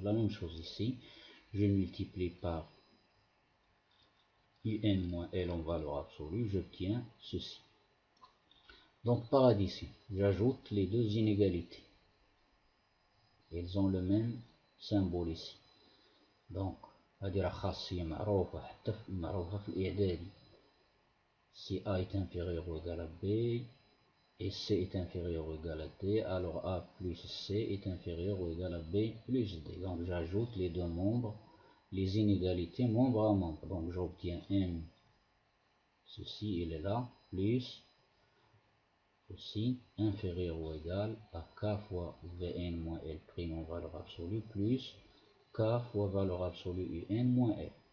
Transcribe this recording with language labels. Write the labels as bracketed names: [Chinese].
[French] La même chose ici, je multiplie par Un moins L en valeur absolue, j'obtiens ceci. Donc par addition, j'ajoute les deux inégalités. Elles ont le même symbole ici. [Arabic] Donc, هذه خاصية معروفة حتى معروفة في الإعدادي. [French] Si A est inférieur ou égal à B et C est inférieur ou égal à D, alors A plus C est inférieur ou égal à B plus D. Donc j'ajoute les deux membres, les inégalités membre à membre. Donc j'obtiens M, ceci il est là, plus ceci inférieur ou égal à K fois Vn moins L' en valeur absolue plus K fois valeur absolue Un moins L.